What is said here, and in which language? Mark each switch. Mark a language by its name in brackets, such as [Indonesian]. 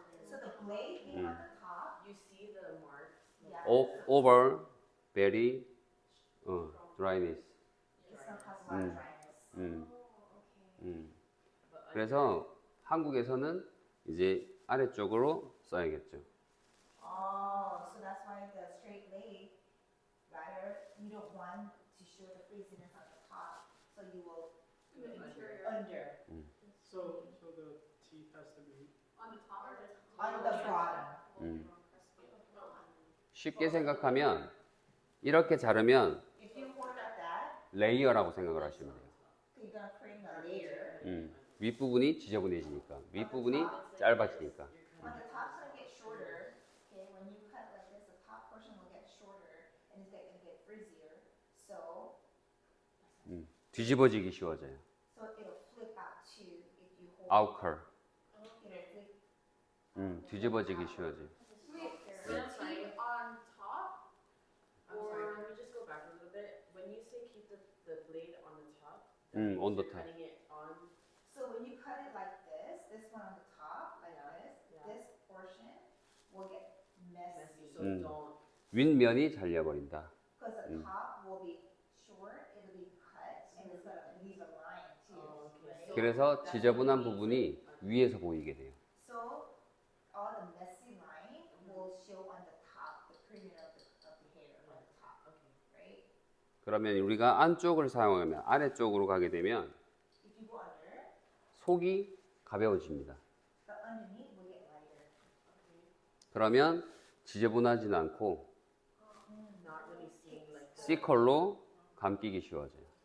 [English] So the blade being on the top. You see the marks. Yeah. over, very, dryness. It's gonna cause a lot of dryness. [Korean] 그래서 한국에서는 이제 아래쪽으로 써야겠죠. [English] Oh, so that's why the straight blade, rather, you don't want to show the frizziness on the top, so you will do it under, So the teeth has to be. On the top or on the bottom. [Korean] 쉽게 생각하면 이렇게 자르면 [English] If you hold at that, [Korean] 레이어라고 생각을 하시면 돼요. [English] you're gonna create a layer. [Korean] 윗부분이 지저분해지니까, 윗부분이 짧아지니까. [English] When the top's gonna get shorter, okay, when you cut like this, the top portion will get shorter and it's gonna get frizzier. So [Korean] 뒤집어지기 쉬워져요. [English] it'll flip out too if you hold. [Korean] 아우컬. [English] It'll flip. [Korean] 뒤집어지기 쉬워져요. [English] The teeth on top? I'm Or- sorry, can we just go back a little bit? When you say keep the blade on the top, on the top. cutting it on. So when you cut it like this one on the top, like this, Yeah. this portion will get Messy, messy. so don't. [Korean] 윗면이 잘려버린다. [English] Because the top will be short, it'll be cut, and it's gonna leave a line too, Oh, okay. right? [Korean] 그래서 지저분한 부분이 위에서 보이게 돼요. [English] So all the messy line will show on the top, the perimeter of the hair on the top, right? [Korean] 그러면 우리가 안쪽을 사용하면 아래쪽으로 가게 되면 [English] If you go under, [Korean] 속이 가벼워집니다. [English] the underneath will get lighter. [Korean] 그러면 지저분하진 않고 [English] Not really seeing like. [Korean] C컬로 감기기 쉬워져요.